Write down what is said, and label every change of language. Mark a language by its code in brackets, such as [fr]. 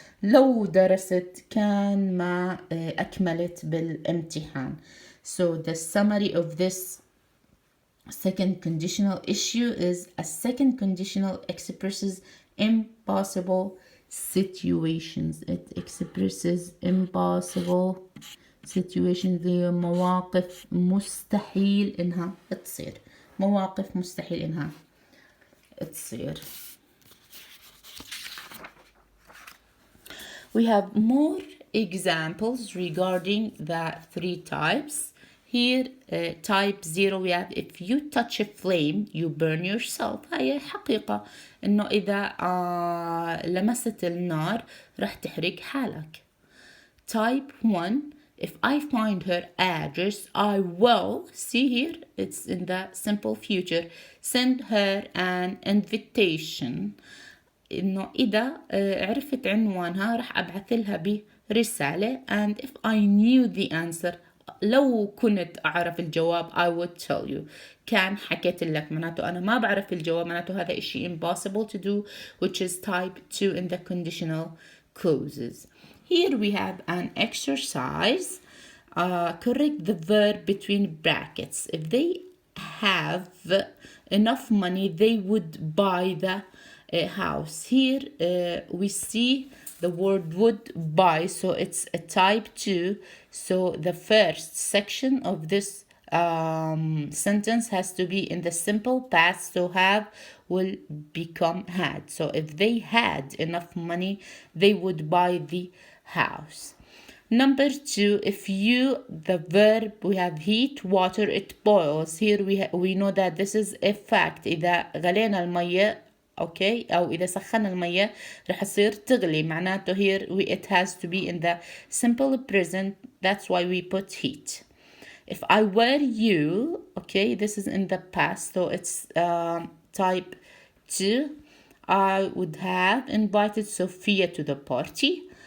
[ar] لو درست كان ما أكملت بالامتحان. [en] So the summary of this second conditional issue is a second conditional expresses impossible situations. It expresses impossible situations. [ar] ذي مواقف مستحيل إنها تصير. مواقف مستحيل إنها تصير. [en] We have more examples regarding the three types. Here, type 0 we have if you touch a flame you burn yourself. [ar] هاي حقيقة إنه إذا لمست النار راح تحرق حالك. [en] Type 1, if I find her address I will, see here it's in the simple future, send her an invitation. [ar] إنه إذا عرفت عنوانها راح أبعث لها برسالة. [en] And if I knew the answer, [ar] لو كنت أعرف الجواب [en] I would tell you. [ar] كان حكيت لك. معناته أنا ما بعرف الجواب، معناته هذا إشي [en] impossible to do, which is type 2 in the conditional clauses. Here we have an exercise. Correct the verb between brackets. If they have enough money they would buy the house. Here we see the word would buy, so it's a type 2. So the first section of this sentence has to be in the simple past, so have will become had. So if they had enough money they would buy the house. Number 2, if you, the verb, we have heat, water, it boils. Here we know that this is a fact. [ar] إذا غلينا المية okay أو إذا سخنا المية رح يصير تغلي. معناته [en] here it has to be in the simple present. That's why we put heat. If I were you, okay, this is in the past, so it's type 2. I would have invited Sophia to the party.